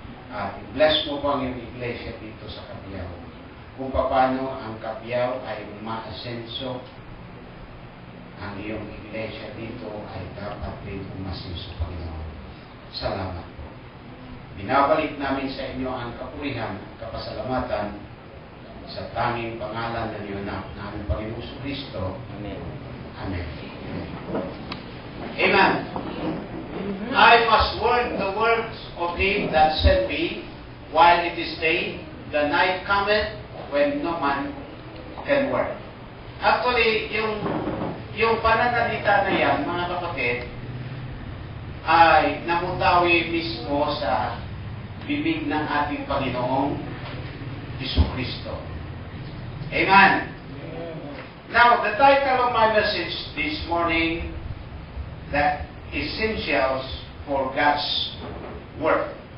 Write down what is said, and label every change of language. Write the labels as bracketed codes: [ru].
[tl] At bless mo po ang iyong iglesia dito sa Cabiao. Kung paano ang Cabiao ay umaasenso, ang iyong iglesia dito ay dapat din umasenso, Panginoon. Salamat po. Binabalik namin sa inyo ang kapurihan at kapasalamatan sa tanging pangalan ng iyong anak namin, Panginoon Kristo. Amen. Amen. Amen. [en] I must work the works of Him that sent me while it is day. The night cometh when no man can work. [tl] Actually, yung pananalita na yan, mga kapatid, ay namutawi mismo sa bibig ng ating Panginoong Jesucristo. Amen. [en] Now, the title of my message this morning, the essentials for God's work.